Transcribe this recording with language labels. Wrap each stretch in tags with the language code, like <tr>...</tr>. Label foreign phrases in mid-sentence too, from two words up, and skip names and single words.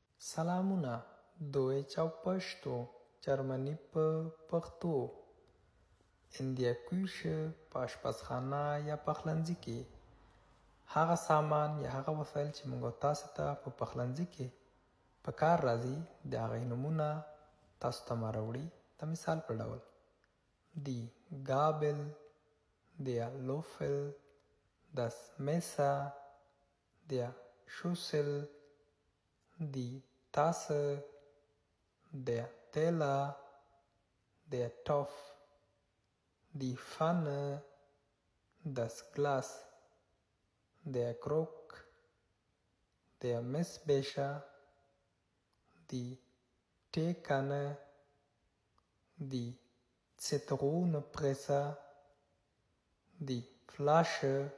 <ps>سلامونه دویچ او پښتو جرمني په پښتو اندیا کویشه په اشپزخانه یا پخلنځي کې هغه سامان یا هغه وسایل چې موږ تاسو ته په پخلنځي کې په کار راځي د هغې نومونه تاسو ته ما راوړي د مثال په ډول</ps> <de>die Gabel, der Löffel, das Messer, der Schüssel, die Tasse, der Teller, der Topf, die Pfanne, das Glas, der Krug, der Messbecher, die Teekanne, die Zitronenpresse, die Flasche,</de>